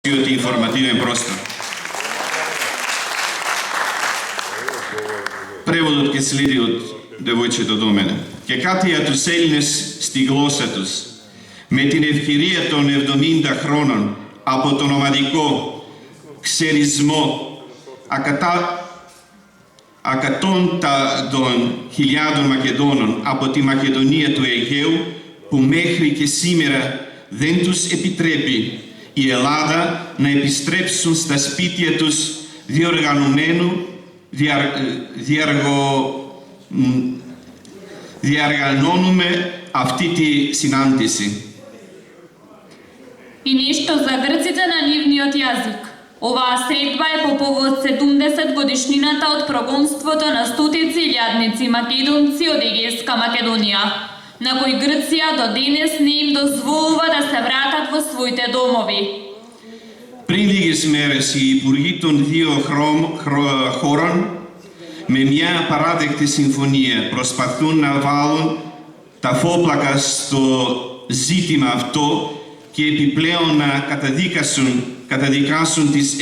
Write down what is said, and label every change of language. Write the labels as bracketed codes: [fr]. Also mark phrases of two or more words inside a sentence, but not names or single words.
[mk] Ότι информативен простор. Преводот ќе следи од девојчето до мене. [el] Και κάτι για τους Έλληνες στη γλώσσα τους, με την ευκαιρία των 70 χρόνων από τον ομαδικό ξερισμό ακατόντων χιλιάδων Μακεδόνων από τη Μακεδονία του Αιγαίου, που μέχρι και σήμερα δεν τους επιτρέπει η Ελλάδα να επιστρέψουν στα σπίτια τους διαργανώνουμε αυτή τη συνάντηση. [mk] И нешто за грците на нивниот јазик. Оваа средба е по повод 70 годишнината од прогонството на стотици илјадници македонци од Егејска Македонија, на кои Грција до денес не им дозволува да се вратат во своите домови. [el] Πριν λίγες μέρες, οι υπουργοί των δύο χωρών με μια απαράδεκτη συμφωνία προσπαθούν να βάλουν τα φόπλακα στο ζήτημα αυτό και επιπλέον να καταδικάσουν τις